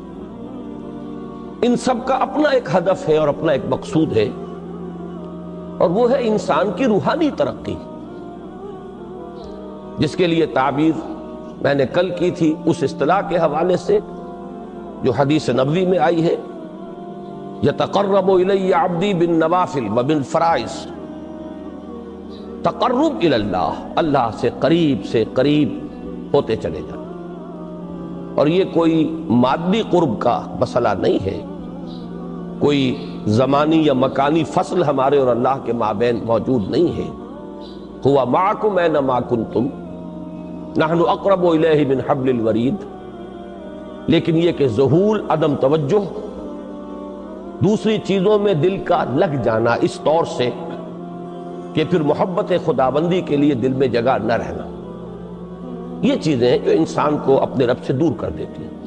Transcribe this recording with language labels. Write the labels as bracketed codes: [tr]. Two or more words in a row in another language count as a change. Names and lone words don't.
[ur] ان سب کا اپنا ایک ہدف ہے اور اپنا ایک مقصود ہے، اور وہ ہے انسان کی روحانی ترقی، جس کے لیے تعبیر میں نے کل کی تھی اس اصطلاح کے حوالے سے جو حدیث نبوی میں آئی ہے، [ar] یتقرب الی عبدی بالنوافل وبالفرائض۔ تقرب الی اللہ، [ur] اللہ سے قریب ہوتے چلے جائیں، اور یہ کوئی مادی قرب کا مسئلہ نہیں ہے، کوئی زمانی یا مکانی فصل ہمارے اور اللہ کے مابین موجود نہیں ہے۔ [ar] ہوا معکم اینما کنتم نحن اقرب الیہ من حبل الورید۔ [ur] لیکن یہ کہ ذہول، عدم توجہ، دوسری چیزوں میں دل کا لگ جانا اس طور سے کہ پھر محبت خداوندی کے لیے دل میں جگہ نہ رہنا، یہ چیزیں جو انسان کو اپنے رب سے دور کر دیتی ہیں۔